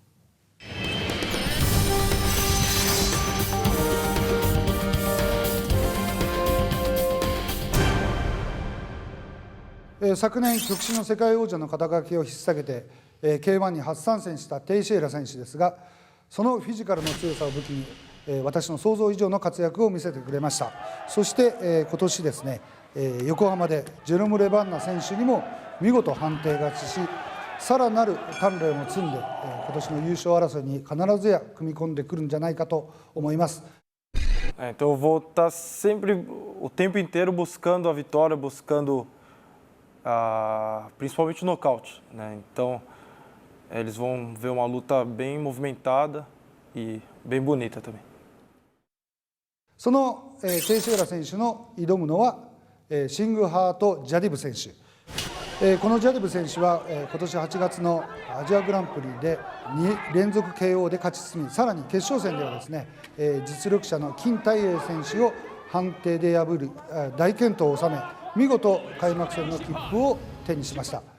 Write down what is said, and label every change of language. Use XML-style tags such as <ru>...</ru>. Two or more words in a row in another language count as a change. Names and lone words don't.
<ja>昨年極真の世界王者の肩書きを引っ提げてK1 に初参戦したテイシエラ選手ですが、そのフィジカルの強さを武器に私の想像以上の活躍を見せてくれました。そして今年ですね、横浜でジェロム・レバンナ選手にも見事判定勝ちし、さらなる鍛錬を積んで今年の優勝争いに必ずや組み込んでくるんじゃないかと思います。</ja> <pt>Então eu vou estar sempre o tempo inteiro buscando a vitória, buscando principalmente o nocaute, né? Então eles vão ver uma luta bem movimentada e bem bonita também.</pt> <ja>そのテイシエラ選手の挑むのはシングハート・ジャディブ選手。このジャディブ選手は今年8月のアジアグランプリで2連続 KO で勝ち進み、さらに決勝戦ではですね、実力者の金大英選手を判定で破る大健闘を収め、見事開幕戦の切符を手にしました。</ja>